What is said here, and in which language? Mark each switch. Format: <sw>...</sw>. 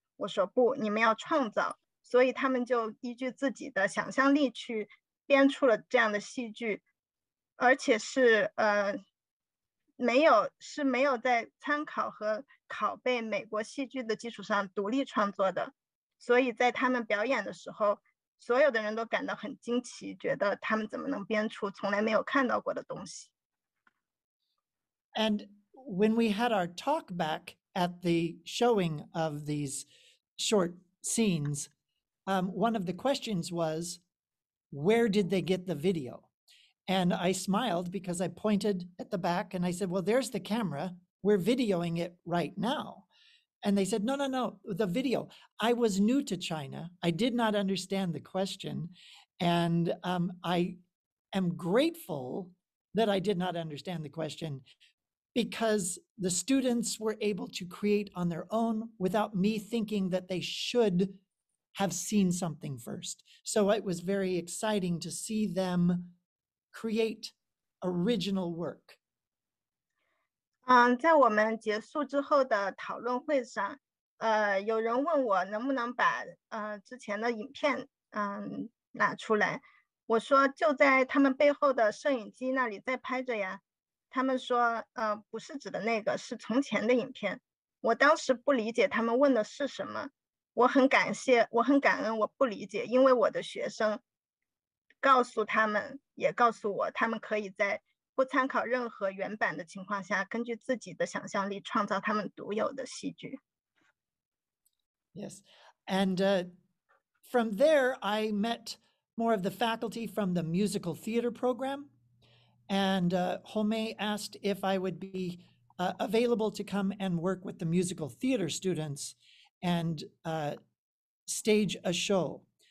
<zh>我说不，你们要创造，所以他们就依据自己的想象力去编出了这样的戏剧，而且是没有在参考和拷贝美国戏剧的基础上独立创作的，所以在他们表演的时候，所有的人都感到很惊奇，觉得他们怎么能编出从来没有看到过的东西。</zh> <en>And when we had our talk back at the showing of these short scenes, one of the questions was, where did they get the video? And I smiled because I pointed at the back and I said, well, there's the camera. We're videoing it right now. And they said, no, the video. I was new to China. I did not understand the question. And I am grateful that I did not understand the question, because the students were able to create on their own without me thinking that they should have seen something first. So it was very exciting to see them create original work.</en> <zh>在我们结束之后的讨论会上，有人问我能不能把之前的影片拿出来，我说就在他们背后的摄影机那里在拍着呀。他们说不是指的那个，是从前的影片。我当时不理解他们问的是什么，我很感恩我不理解，因为我的学生告诉他们，也告诉我，他们可以在不参考任何原版的情况下，根据自己的想象力创造他们独有的戏剧。</zh> <en>Yes, and from there I met more of the faculty from the musical theater program. And Home asked if I would be available to come and work with the musical theater students and stage a show.</en>